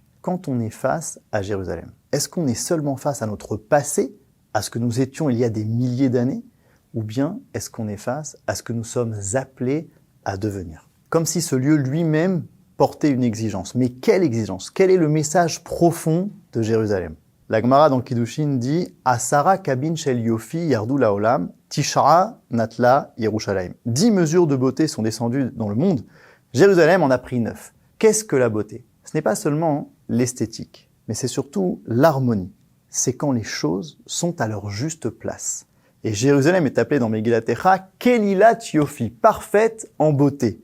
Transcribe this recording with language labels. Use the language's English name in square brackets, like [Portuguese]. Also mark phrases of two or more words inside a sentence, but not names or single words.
[French] Quand on est face à Jérusalem, est-ce qu'on est seulement face à notre passé, à ce que nous étions il y a des milliers d'années, ou bien est-ce qu'on est face à ce que nous sommes appelés à devenir? Comme si ce lieu lui-même portait une exigence. Mais quelle exigence? Quel est le message profond de Jérusalem? La Gemara dans Kiddushin dit « [Hebrew] עשרה קבין של יופי ירדו לעולם, תשעה נטלה ירושלים ». [French] 10 mesures de beauté sont descendues dans le monde. Jérusalem en a pris 9. Qu'est-ce que la beauté? Ce n'est pas seulement l'esthétique, mais c'est surtout l'harmonie. C'est quand les choses sont à leur juste place. Et Jérusalem est appelée dans Megillat Echa « [Hebrew] כלילת יופי », [French] parfaite en beauté.